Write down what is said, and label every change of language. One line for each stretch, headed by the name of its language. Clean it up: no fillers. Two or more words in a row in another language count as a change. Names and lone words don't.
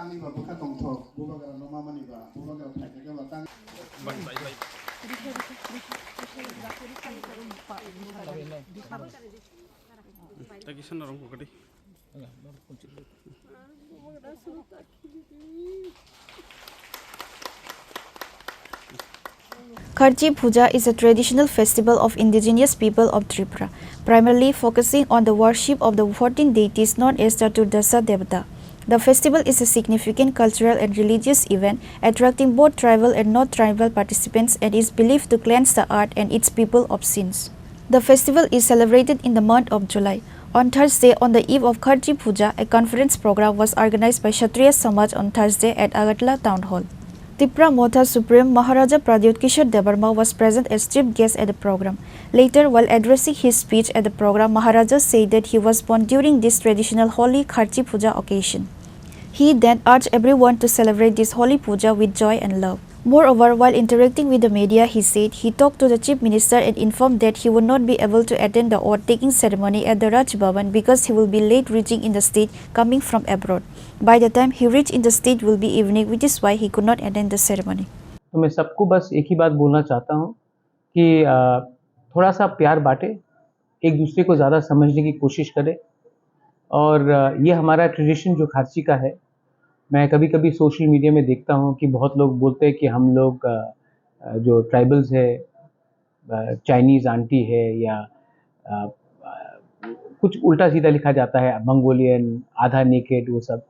Kok Borok: tang ni ba buka tong tho Bubagra no mama ni ba Bubagra thai ke ba tang takisan rong ko kadi
English: Kharchi puja is a traditional festival of indigenous people of Tripura, primarily focusing on the worship of the 14 deities known as the Turdasa Devata. The festival is a significant cultural and religious event, attracting both tribal and non-tribal participants, and is believed to cleanse the earth and its people of sins. The festival is celebrated in the month of July. On Thursday, on the eve of Kharchi puja, a conference program was organized by Kshatriya Samaj on Thursday at Agartala town hall. Tripura Motha Supreme Maharaja Pradyot Debarma was present as chief guest at the program. Later, while addressing his speech at the program, Maharaja said that he was born during this traditional holy Kharchi puja occasion. He then urged everyone to celebrate this holy puja with joy and love. Moreover, while interacting with the media, he said he talked to the chief minister and informed that he would not be able to attend the oath-taking ceremony at the Raj Bhavan because he will be late reaching in the state coming from abroad. By the time he reached in the state will be evening, which is why he could not attend the ceremony.
Hindi: तो मैं सबको बस एक ही बात बोलना चाहता हूँ कि थोड़ा सा प्यार बांटे, एक दूसरे को ज़्यादा समझने की कोशिश करें और ये हमारा ट्रेडिशन जो खारची का है। मैं कभी कभी
English: social media
Hindi: में देखता हूँ कि बहुत लोग बोलते हैं कि हम लोग जो ट्राइबल्स है,
English: Chinese aunty
Hindi: है या कुछ उल्टा सीधा लिखा जाता है, मंगोलियन, आधा नेकेड, वो सब।